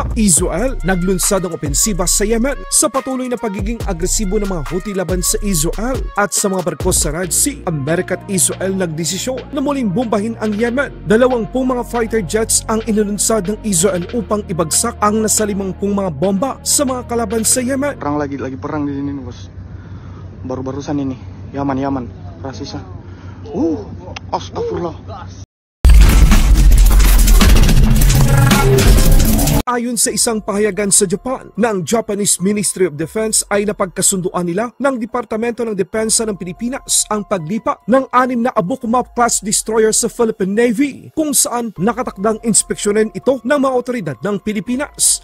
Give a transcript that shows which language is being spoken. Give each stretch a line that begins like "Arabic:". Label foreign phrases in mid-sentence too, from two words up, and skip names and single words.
Filipino: Israel, naglunsad ang opensiba sa Yemen sa patuloy na pagiging agresibo ng mga Houthi laban sa Israel at sa mga barko sa Red Sea. Amerika at Israel nagdesisyon na muling bombahin ang Yemen. 20 mga fighter jets ang inilunsad ng Israel upang ibagsak ang nasa 50 mga bomba sa mga kalaban sa Yemen.
Indonesian: Perang lagi perang di sini bos. Baru-barusan ini. Yaman rasisa. Astagfirullah.
Filipino: Ayon sa isang pahayagan sa Japan, ng Japanese Ministry of Defense ay napagkasunduan nila ng Departamento ng Depensa ng Pilipinas ang paglipa ng 6 na Abukuma-class destroyer sa Philippine Navy, kung saan nakatakdang inspeksyonin ito ng mga otoridad ng Pilipinas.